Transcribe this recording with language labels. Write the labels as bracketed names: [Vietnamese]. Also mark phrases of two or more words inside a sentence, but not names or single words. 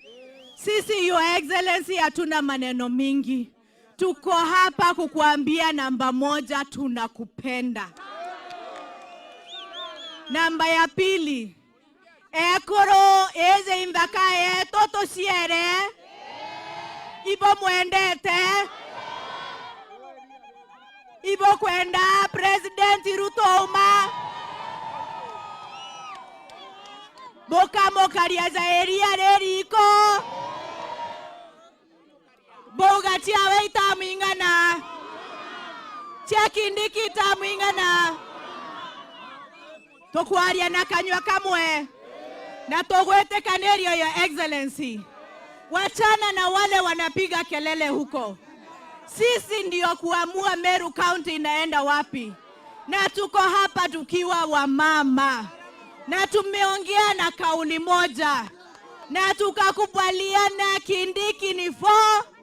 [Swahili] Sisi [English] Your Excellency [Swahili] hatuna maneno mingi. Tuko hapa kukuambia namba 1, tunakupenda. [Meru] Namba ya 2, ekoro eze imbakae toto siere. Ibo mwendete. Ibo kwenda President Ruto uma. Boka mokaria za eria reriko. Boga tia weita mwingana. Tia Kindiki ta mwingana. Tokwaria na kanywa kamwe. Na togwete kanerio ya Excellency. [Swahili] Wachana na wale wanapiga kelele huko. Sisi ndio kuamua Meru County inaenda wapi. Na tuko hapa tukiwa wamama. Na tumeongea na kauli moja. Na tukakubaliana Kindiki ni 4.